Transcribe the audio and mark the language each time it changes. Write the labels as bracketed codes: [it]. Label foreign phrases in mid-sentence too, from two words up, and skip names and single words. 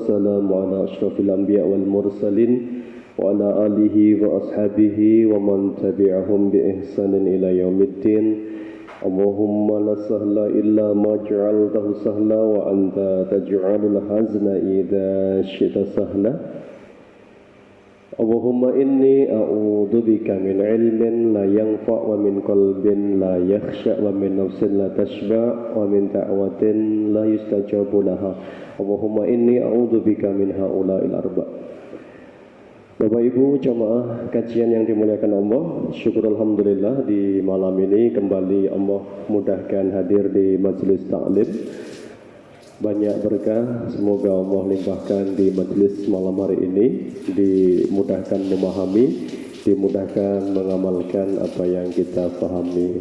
[ar] والسلام على أشرف الأنبياء والمرسلين وعلى آله وأصحابه ومن تبعهم بإحسان إلى يوم الدين. اللهم لا سهل إلا ما جعلته سهلا وأنت تجعل الحزن إذا شئت سهلا. اللهم إني أعوذ بك من علم لا ينفع ومن قلب لا يخشع ومن نفس لا تشبع ومن دعوة لا يستجاب لها. اللهم إني أعوذ بك من هؤلاء الأربع'. [id] Bapak Ibu jamaah kajian yang dimuliakan Allah, syukur alhamdulillah di malam ini kembali Allah mudahkan hadir di majelis taklim. Banyak berkah, semoga Allah limpahkan di majelis malam hari ini, dimudahkan memahami, dimudahkan mengamalkan apa yang kita pahami.